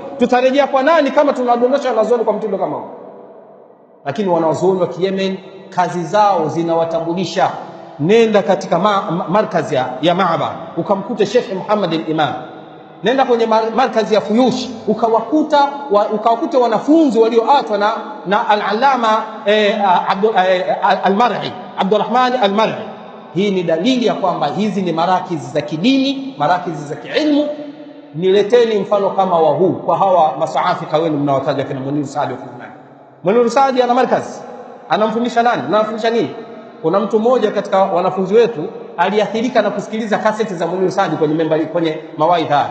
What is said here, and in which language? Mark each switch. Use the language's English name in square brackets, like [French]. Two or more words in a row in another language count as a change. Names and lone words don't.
[Swahili] Tutarejea kwa nani kama tunawadondosha wanazuoni kwa mtindo kama huu? Lakini wanawazuoni wa Yemen kazi zao zinawatambulisha. Nenda katika markazi ya Maaba ukamkuta Sheikh Muhammad al-Imam. Nenda kwenye markazi ya Fuyush ukawakuta wanafunzi walioatwa na al-Allama al-Mar'i, Abdurrahman al-Mar'i. Hii ni dalili ya kwamba hizi ni marakizi za kidini, marakizi za kiilmu. Nileteni mfano kama wa huu kwa hawa masaafika wenu mnawataja kina Muniru Saadi wa Fulani. Muniru Saadi ana markazi, anamfundisha nani? Anamfundisha nini? Kuna mtu mmoja katika wanafunzi wetu aliathirika na kusikiliza kaseti za Muniru Saadi kwenye mawaidha.